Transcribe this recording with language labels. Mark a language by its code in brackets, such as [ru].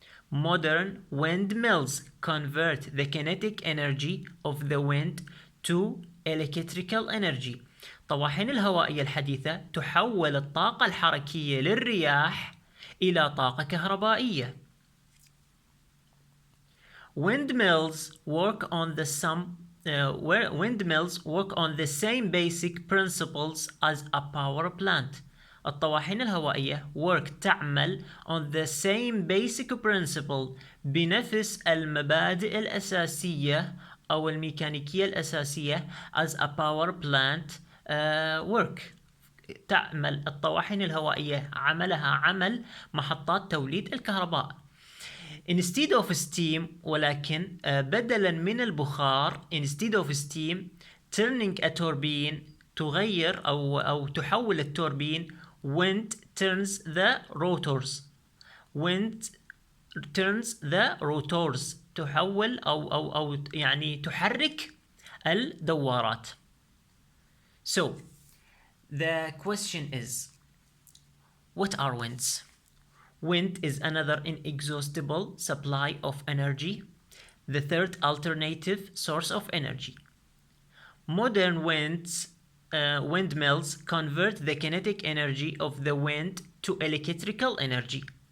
[en] Modern windmills convert the kinetic energy of the wind to electrical energy. [ar] طواحين الهوائية الحديثة تحول الطاقة الحركية للرياح إلى طاقة كهربائية. [en] Windmills work on the same basic principles as a power plant. [ar] الطواحين الهوائية تعمل [en] on the same basic principle [ar] بنفس المبادئ الأساسية أو الميكانيكية الأساسية [en] as a power plant work. [ar] تعمل الطواحين الهوائية عملها عمل محطات توليد الكهرباء. [en] Instead of steam [ar] ولكن بدلا من البخار [en] instead of steam turning a turbine [ar] تغير أو تحول التوربين [en] wind turns the rotors. Wind turns the rotors [ar] تحول أو يعني تحرك الدوارات. [en] So the question is, what are winds? Wind is another inexhaustible supply of energy, the third alternative source of energy. Modern windmills convert the kinetic energy of the wind to electrical energy.